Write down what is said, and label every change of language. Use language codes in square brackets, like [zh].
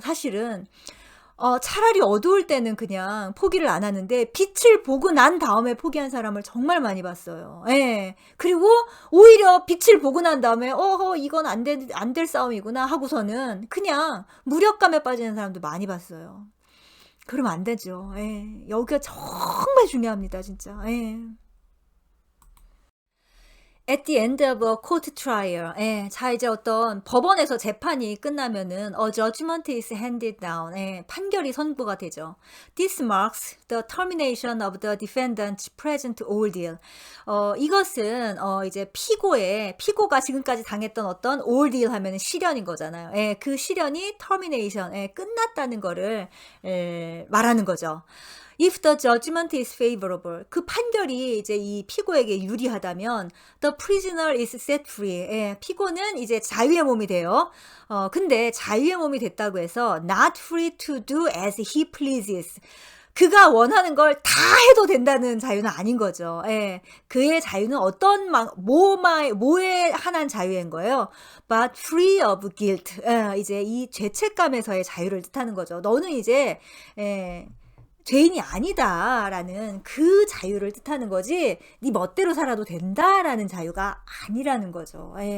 [ko] 사실은 차라리 어두울 때는 그냥 포기를 안 하는데 빛을 보고 난 다음에 포기한 사람을 정말 많이 봤어요. 그리고 오히려 빛을 보고 난 다음에 이건 안 될 싸움이구나 하고서는 그냥 무력감에 빠지는 사람도 많이 봤어요. 그러면 안 되죠. 여기가 정말 중요합니다, 진짜. [en] At the end of a court trial. [ko] 자, 이제 어떤 법원에서 재판이 끝나면은 [en] a judgment is handed down. [ko] 판결이 선고가 되죠. [en] This marks the termination of the defendant's present ordeal. [ko] 이것은 이제 피고가 지금까지 당했던 어떤 ordeal 하면은 시련인 거잖아요. 그 시련이 termination, 끝났다는 거를 말하는 거죠. [en] If the judgment is favorable, [ko] 그 판결이 이제 이 피고에게 유리하다면 [en] the prisoner is set free. [ko] 피고는 이제 자유의 몸이 돼요. 근데 자유의 몸이 됐다고 해서 [en] not free to do as he pleases. [ko] 그가 원하는 걸 다 해도 된다는 자유는 아닌 거죠. 그의 자유는 어떤 뭐에 한한 자유인 거예요. [en] But free of guilt. [ko] 이제 이 죄책감에서의 자유를 뜻하는 거죠. 너는 이제 죄인이 아니다라는 그 자유를 뜻하는 거지 네 멋대로 살아도 된다라는 자유가 아니라는 거죠.